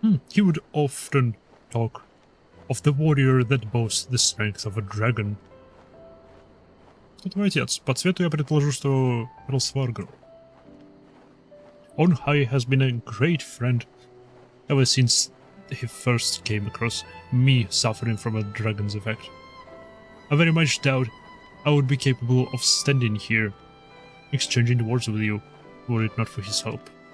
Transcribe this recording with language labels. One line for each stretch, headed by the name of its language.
English: He would often talk of the warrior that boasts the strength of a dragon.
Russian: Кто твой отец? По цвету я предположу, что Росваргл.
English: Ornkhai has been a great friend ever since he first came across me suffering from a dragon's effect. I very much doubt I would be capable of standing here, exchanging words with you, were it not for his help.